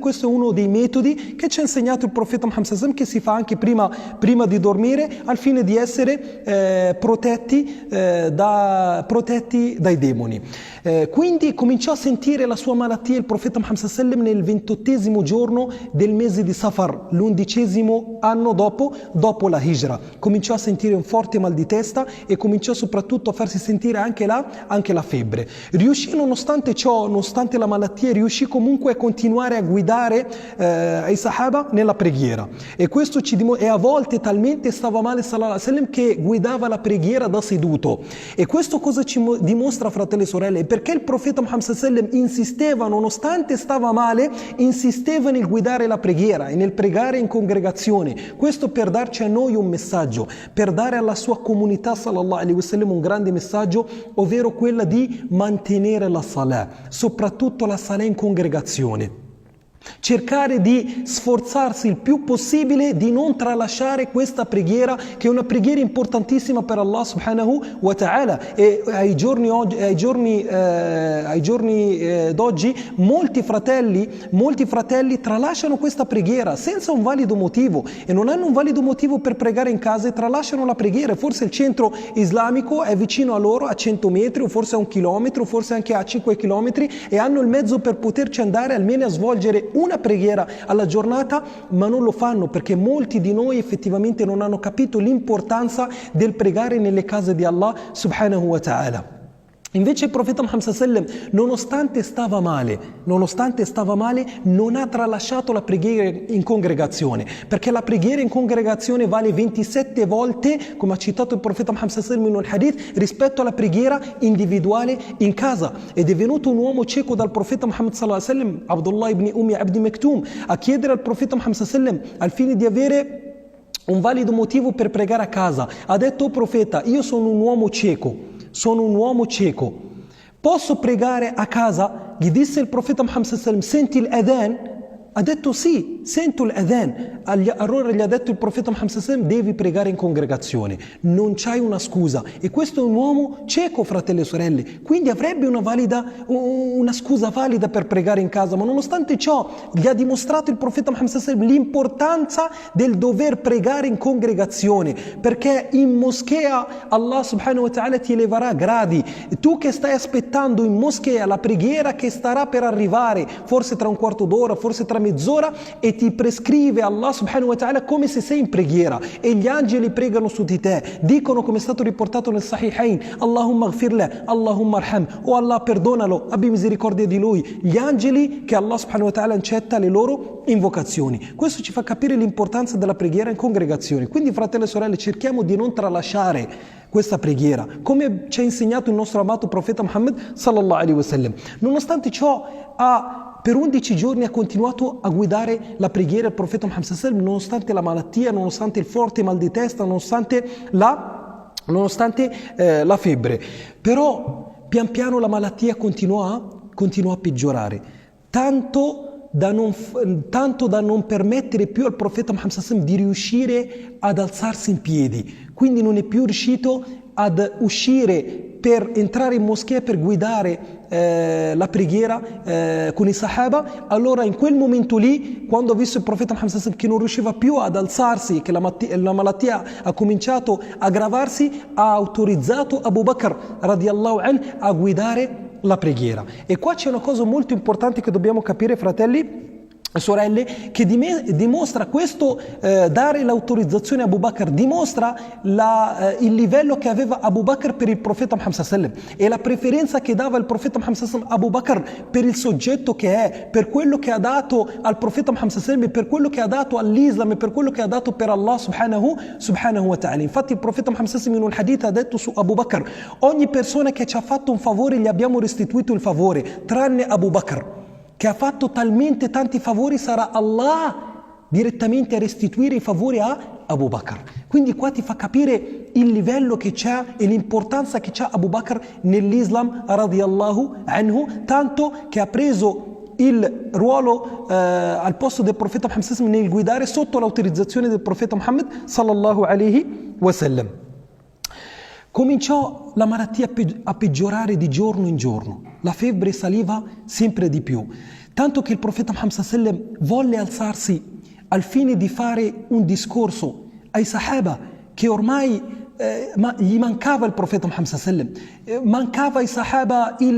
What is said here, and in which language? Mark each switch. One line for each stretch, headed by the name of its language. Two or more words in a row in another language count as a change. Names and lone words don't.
Italian: Questo è uno dei metodi che ci ha insegnato il profeta Muhammad
Arabic: صلى الله عليه وسلم,
Italian: che si fa anche prima di dormire, al fine di essere protetti dai demoni. Quindi cominciò a sentire la sua malattia il profeta Muhammad
Arabic: صلى الله عليه وسلم
Italian: nel 28° giorno del mese di Safar, l'11° anno dopo la Hijra. Cominciò a sentire un forte mal di testa e cominciò soprattutto a farsi sentire anche la febbre. Riuscì, nonostante ciò, nonostante la malattia, riuscì comunque a continuare a guidare ai Sahaba nella preghiera, e questo e a volte talmente stava male
Arabic: صلى الله عليه وسلم
Italian: che guidava la preghiera da seduto. E questo cosa ci dimostra, fratelli e sorelle? Perché il profeta Muhammad
Arabic: صلى الله عليه وسلم
Italian: insisteva, nonostante stava male, insisteva nel guidare la preghiera e nel pregare in congregazione. Questo per darci a noi un messaggio, per dare alla sua comunità
Arabic: صلى الله عليه وسلم
Italian: un grande messaggio, ovvero quella di mantenere la salah, soprattutto la salah in congregazione. Cercare di sforzarsi il più possibile di non tralasciare questa preghiera, che è una preghiera importantissima per Allah
Arabic: سبحانه وتعالى.
Italian: E ai giorni d'oggi molti fratelli tralasciano questa preghiera senza un valido motivo, e non hanno un valido motivo per pregare in casa e tralasciano la preghiera. Forse il centro islamico è vicino a loro a 100 metri, o forse a 1 chilometro, o forse anche a 5 chilometri, e hanno il mezzo per poterci andare almeno a svolgere una preghiera alla giornata, ma non lo fanno perché molti di noi effettivamente non hanno capito l'importanza del pregare nelle case di Allah
Arabic: سبحانه وتعالى.
Italian: Invece il profeta Muhammad
Arabic: صلى الله عليه وسلم,
Italian: nonostante stava male, non ha tralasciato la preghiera in congregazione, perché la preghiera in congregazione vale 27 volte, come ha citato il profeta Muhammad
Arabic: صلى الله عليه وسلم
Italian: in un hadith, rispetto alla preghiera individuale in casa. Ed è venuto un uomo cieco dal profeta Muhammad
Arabic: صلى الله عليه وسلم,
Italian: Abdullah ibn Ummi Abdi Maktum, a chiedere al profeta Muhammad
Arabic: صلى الله عليه وسلم,
Italian: al fine di avere un valido motivo per pregare a casa. Ha detto: "O profeta, io sono un uomo cieco, posso pregare a casa?" Gli disse il profeta Muhammad
Arabic: صلى الله عليه وسلم:
Italian: "Senti l'adhan?" Ha detto: "Sì, sento l'adhan." Allora gli ha detto il profeta Muhammad
Arabic: صلى الله عليه وسلم:
Italian: "Devi pregare in congregazione, non c'hai una scusa." E questo è un uomo cieco, fratelli e sorelle, quindi avrebbe una scusa valida per pregare in casa, ma nonostante ciò gli ha dimostrato il profeta Muhammad
Arabic: صلى الله عليه وسلم
Italian: l'importanza del dover pregare in congregazione, perché in moschea Allah
Arabic: سبحانه وتعالى
Italian: ti eleverà gradi. Tu che stai aspettando in moschea la preghiera che starà per arrivare, forse tra un quarto d'ora, forse tra mezz'ora, e ti prescrive Allah
Arabic: سبحانه وتعالى
Italian: come se sei in preghiera, e gli angeli pregano su di te, dicono, come è stato riportato nel Sahihain:
Arabic: اللهم اغفر له، اللهم ارحم,
Italian: o Allah perdonalo, abbi misericordia di lui. Gli angeli che Allah
Arabic: سبحانه وتعالى
Italian: accetta le loro invocazioni. Questo ci fa capire l'importanza della preghiera in congregazione. Quindi, fratelli e sorelle, cerchiamo di non tralasciare questa preghiera, come ci ha insegnato il nostro amato profeta Muhammad
Arabic: صلى الله عليه وسلم.
Italian: Nonostante ciò, per 11 giorni ha continuato a guidare la preghiera il profeta Muhammad
Arabic: صلى الله عليه وسلم,
Italian: nonostante la malattia, nonostante il forte mal di testa, nonostante la febbre. Però pian piano la malattia continuò a peggiorare, tanto da non permettere più al profeta Muhammad
Arabic: صلى الله عليه وسلم
Italian: di riuscire ad alzarsi in piedi. Quindi non è più riuscito ad uscire per entrare in moschea per guidare la preghiera con i Sahaba. Allora in quel momento lì, quando ha visto il profeta Muhammad
Arabic: صلى الله عليه وسلم
Italian: che non riusciva più ad alzarsi, che la malattia ha cominciato a aggravarsi, ha autorizzato Abu Bakr
Arabic: رضي الله عنه
Italian: a guidare la preghiera. E qua c'è una cosa molto importante che dobbiamo capire, fratelli sorelle, che dimostra questo, dare l'autorizzazione a Abu Bakr, dimostra il livello che aveva Abu Bakr per il profeta Muhammad
Arabic: صلى الله عليه وسلم
Italian: e la preferenza che dava il profeta Muhammad
Arabic: صلى الله عليه وسلم
Italian: Abu Bakr per il soggetto che è, per quello che ha dato al profeta Muhammad
Arabic: صلى الله عليه وسلم,
Italian: per quello che ha dato all'Islam e per quello che ha dato per Allah
Arabic: سبحانه وتعالى.
Italian: Infatti il profeta Muhammad
Arabic: صلى الله عليه وسلم
Italian: in un hadith ha detto su Abu Bakr: ogni persona che ci ha fatto un favore gli abbiamo restituito il favore, tranne Abu Bakr, che ha fatto talmente tanti favori, sarà Allah direttamente a restituire i favori a Abu Bakr. Quindi qua ti fa capire il livello che c'ha e l'importanza che c'ha Abu Bakr nell'Islam
Arabic: رضي الله عنه,
Italian: tanto che ha preso il ruolo al posto del profeta Muhammad
Arabic: صلى الله عليه وسلم
Italian: nel guidare sotto l'autorizzazione del profeta Muhammad
Arabic: صلى الله عليه وسلم.
Italian: Cominciò la malattia a peggiorare di giorno in giorno, la febbre saliva sempre di più, tanto che il profeta Muhammad
Arabic: صلى الله عليه وسلم
Italian: volle alzarsi al fine di fare un discorso ai Sahaba che ormai gli mancava il profeta Muhammad
Arabic: صلى الله عليه وسلم,
Italian: mancava ai Sahaba